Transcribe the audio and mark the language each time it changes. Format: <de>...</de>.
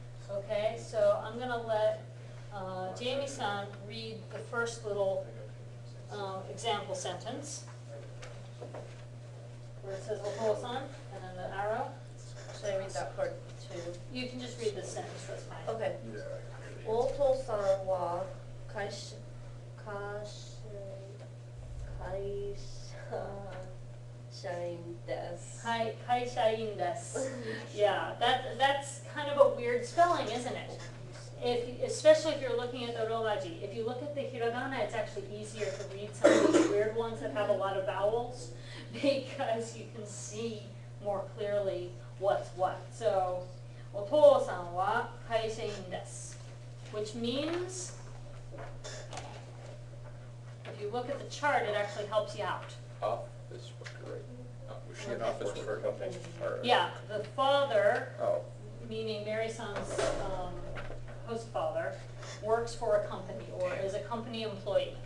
<en>Okay, so I'm going to let Jamie-san read the first little example sentence where it says お父さん and then the arrow. Should I read that part too? You can just read the sentence, that's fine. Okay.</en> <ja>お父さんは会社員です。はい、会社員です。</ja> <en>Yeah, that's kind of a weird spelling, isn't it? Especially if you're looking at the romaji. If you look at the hiragana, it's actually easier to read some of these weird ones that have a lot of vowels because you can see more clearly what's what.</en> <ja>So, お父さんは会社員です。</ja> <en>Which means, if you look at the chart, it actually helps you out. Office worker, right? Was she an office worker? Or- Yeah, the father, Oh, meaning Mary-san's host father, works for a company or is a company employee.</en>